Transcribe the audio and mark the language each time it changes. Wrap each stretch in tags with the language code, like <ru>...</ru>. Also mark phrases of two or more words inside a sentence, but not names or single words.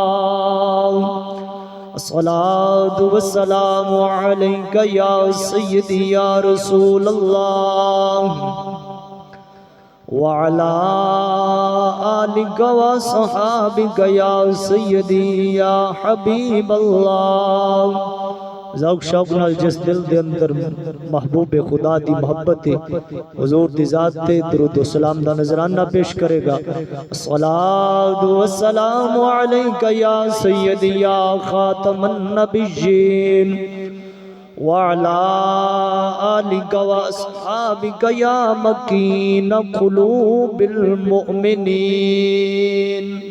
<ar>الصلاة والسلام عليك يا سيدي يا رسول الله وعلى آلك وصحابك يا سيدي يا حبيب الله.</ar> <pa>ذوق شوق نال جس دل دے اندر محبوب خدا دی محبت حضور دی ذات تے درود و سلام دا نذرانہ پیش کرے گا.</pa> <ar>الصلاۃ والسلام علیک یا سیدی یا خاتم النبیین وعلی آلک واصحابک یا مکین قلوب المؤمنین.</ar>